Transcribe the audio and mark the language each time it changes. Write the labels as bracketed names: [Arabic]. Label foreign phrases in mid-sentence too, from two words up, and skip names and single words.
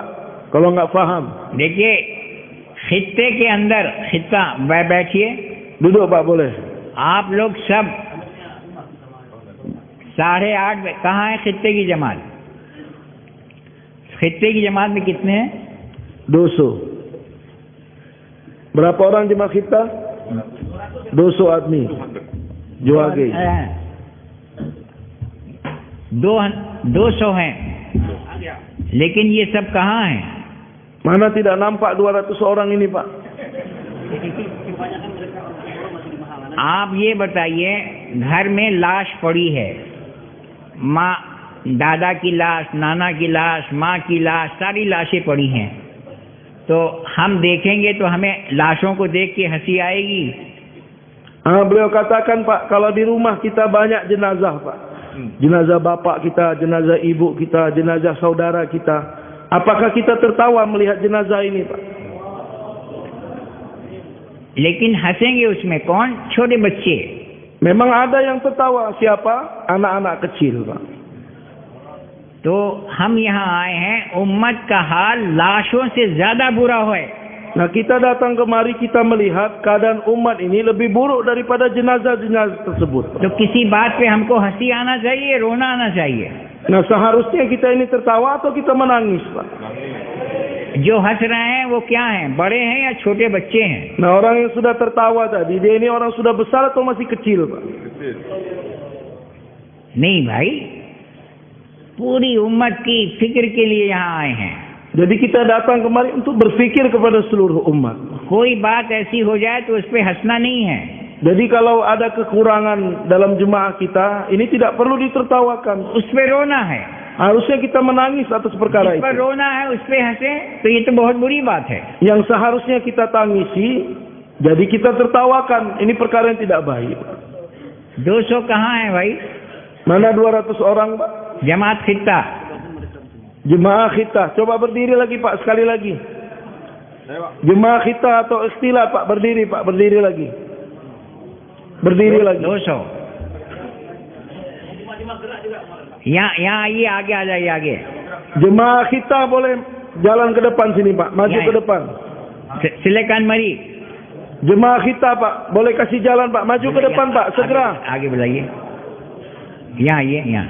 [Indonesian] Kalau nggak paham. [Hindi] देखिए, खित्ते के अंदर खित्ता बैठिए। [Indonesian] Duduk, Pak, boleh. [Hindi] आप लोग सब 8:30 कहाँ है खित्ते की जमात? खित्ते की जमात में कितने हैं? 200. [Indonesian] Berapa orang jemaah khittah? [Hindi] 200 admi. जो आ गई 200 हैं, लेकिन ये सब कहाँ हैं? [Indonesian] Mana tidak nampak 200 orang ini, Pak? [Hindi] आप ये बताइए, घर में लाश पड़ी है, माँ, दादा की लाश, नाना की लाश, माँ की लाश, सारी लाशें पड़ी हैं, तो हम देखेंगे तो हमें लाशों को देख के हंसी आएगी? [Indonesian] Beliau katakan, Pak, kalau di rumah kita banyak jenazah, Pak. Jenazah bapak kita, jenazah ibu kita, jenazah saudara kita. Apakah kita tertawa melihat jenazah ini, Pak? [Hindi] लेकिन हंसेंगे उसमें कौन? छोटे बच्चे। [Indonesian] Memang ada yang tertawa. Siapa? Anak-anak kecil, Pak. [Hindi] तो हम यहाँ आए हैं, उम्मत का हाल लाशों से ज्यादा बुरा है। [Indonesian] Nah, kita datang kemari kita melihat keadaan umat ini lebih buruk daripada jenazah-jenazah tersebut. [Hindi] तो किसी बात पे हमको हंसी आना चाहिए, रोना आना चाहिए? [Indonesian] Nah, seharusnya kita ini tertawa atau kita menangis, Pak? [Hindi] जो हंस रहे हैं वो क्या हैं, बड़े हैं या छोटे बच्चे हैं? [Indonesian] Nah, orang yang sudah tertawa tadi, dia ini orang sudah besar atau masih kecil, Pak? [Hindi] नहीं भाई, पूरी उम्मत की फिक्र के लिए यहाँ आए हैं। [Indonesian] Jadi kita datang kemari untuk berfikir kepada seluruh umat. [Hindi] कोई बात ऐसी हो जाए तो उस पे हंसना नहीं है। [Indonesian] Jadi kalau ada kekurangan dalam jemaah kita, ini tidak perlu ditertawakan. [Hindi] उस पे रोना है। [Indonesian] Harusnya kita menangis atas perkara [Hindi] जिस पर [Indonesian] itu. [Hindi] रोना है उस पे हंसे तो ये तो बहुत बुरी बात है। [Indonesian] Yang seharusnya kita tangisi, jadi kita tertawakan. Ini perkara yang tidak baik. [Hindi] 200 कहाँ है भाई? [Indonesian] Mana 200 orang, Pak? [Hindi] जमात खित्ता। [Indonesian] Jemaah kita. Coba berdiri lagi, Pak, sekali lagi. Jemaah kita atau istilah, Pak, berdiri, Pak, berdiri lagi. Berdiri lagi. [Hindi] 200। यहाँ आइए, आगे आ जाइए, आगे। [Indonesian] Jemaah kita boleh jalan ke depan sini, Pak. Maju Ya, ke depan. Silakan mari। Jemaah kita, Pak, boleh kasih jalan, Pak. Maju ke depan, Pak, segera. [Hindi] आगे बुलाइए। यहाँ आइए, यहाँ।